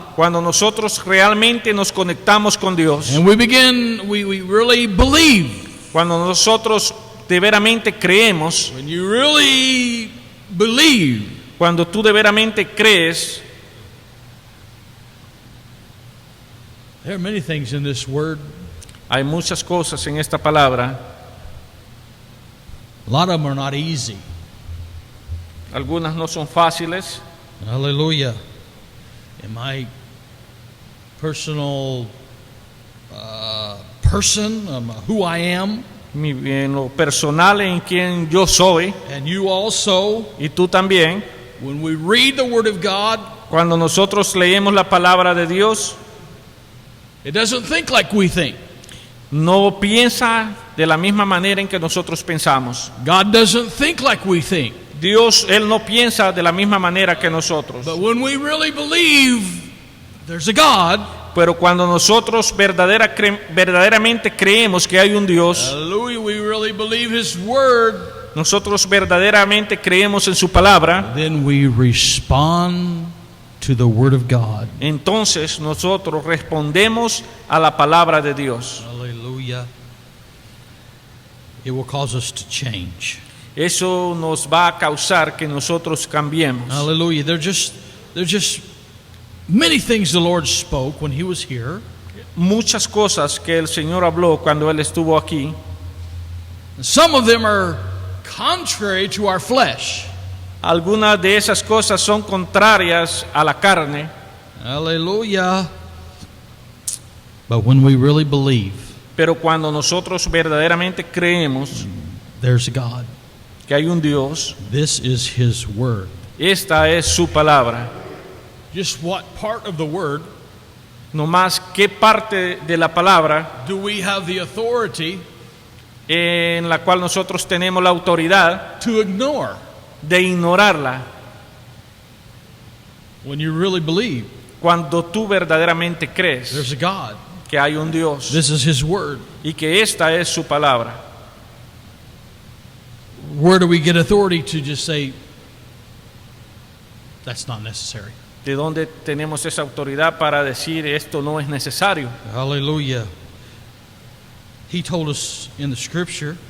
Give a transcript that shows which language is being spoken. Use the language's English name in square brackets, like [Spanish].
[Spanish] cuando nosotros realmente nos conectamos con Dios, [English] and we really believe. [Spanish] cuando nosotros de veramente creemos, [English] When you really believe, [Spanish] cuando tú de veramente crees, [English] there are many things in this word. [Spanish] hay muchas cosas en esta palabra, [English] A lot of them are not easy. [Spanish] algunas no son fáciles. [English] Hallelujah. In my personal person, who I am, [Spanish] En lo personal, en quien yo soy, [English] and you also, [Spanish] y tú también, [English] when we read the Word of God, [Spanish] cuando nosotros leemos la palabra de Dios, [English] it doesn't think like we think. [Spanish] no piensa de la misma manera en que nosotros pensamos. [English] God doesn't think like we think. [Spanish] Dios, Él no piensa de la misma manera que nosotros. [English] But when we really believe there's a God, [Spanish] Pero cuando nosotros verdaderamente creemos que hay un Dios, [English] hallelujah, we really believe His Word, [Spanish] nosotros verdaderamente creemos en su palabra, [English] then we respond to the Word of God. [Spanish] entonces nosotros respondemos a la palabra de Dios. [English] Hallelujah. It will cause us to change. [Spanish] Eso nos va a causar que nosotros cambiemos. [English] Hallelujah. There's just many things the Lord spoke when He was here. [Spanish] Muchas cosas que el Señor habló cuando Él estuvo aquí, [English] Some of them are contrary to our flesh. [Spanish] algunas de esas cosas son contrarias a la carne, [English] Hallelujah. But when we really believe [Spanish] pero cuando nosotros verdaderamente creemos [English] there's a God, [Spanish] que hay un Dios, [English] this is His Word. [Spanish] esta es su palabra. [English] Just what part of the Word [Spanish] No más qué parte de la palabra [English] do we have the authority [Spanish] en la cual nosotros tenemos la autoridad [English] to ignore [Spanish] de ignorarla [English] when you really believe [Spanish] cuando tú verdaderamente crees [English] there's a God? [Spanish] que hay un Dios [English] This is His Word. [Spanish] y que esta es su palabra. [English] Where do we get authority to just say that's not necessary? [Spanish] ¿De dónde tenemos esa autoridad para decir esto no es necesario? [English] Hallelujah. He told us in the Scripture